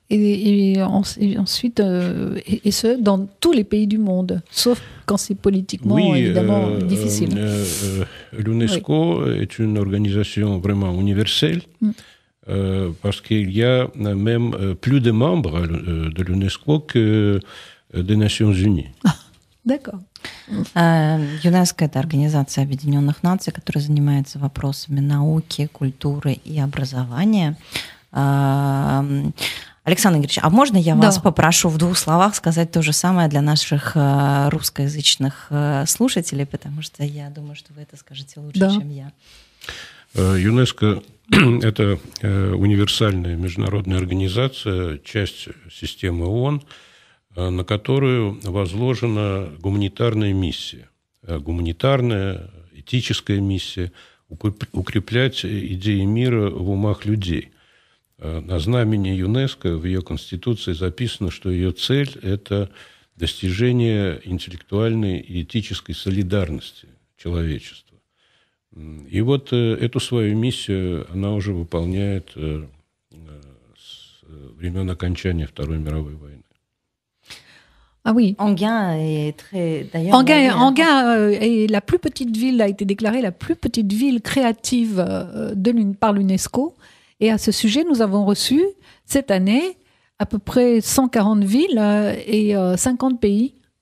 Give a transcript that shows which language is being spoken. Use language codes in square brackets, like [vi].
[fr] Et ensuite, et ce, dans tous les pays du monde, sauf quand c'est politiquement, évidemment, difficile. L'UNESCO est une organisation vraiment universelle, parce qu'il y a même plus de membres de l'UNESCO que des Nations Unies. D'accord. [ru] ЮНЕСКО — это Организация Объединенных Наций, которая занимается вопросами науки, культуры и образования. Александр Игоревич, а можно я вас попрошу в 2 словах сказать то же самое для наших русскоязычных слушателей, потому что я думаю, что вы это скажете лучше, чем я. ЮНЕСКО – это универсальная международная организация, часть системы ООН, на которую возложена гуманитарная миссия. Гуманитарная, этическая миссия – укреплять идеи мира в умах людей. На знамени ЮНЕСКО в ее конституции записано, что ее цель – это достижение интеллектуальной и этической солидарности человечества. И вот эту свою миссию она уже выполняет с времен окончания Второй мировой войны. [fr] Ah oui. Enghien est très... D'ailleurs, Enghien est la plus petite ville, a été déclarée la plus petite ville créative par l'UNESCO. Et à ce sujet, nous avons reçu cette année à peu près 140 villes et 50 pays.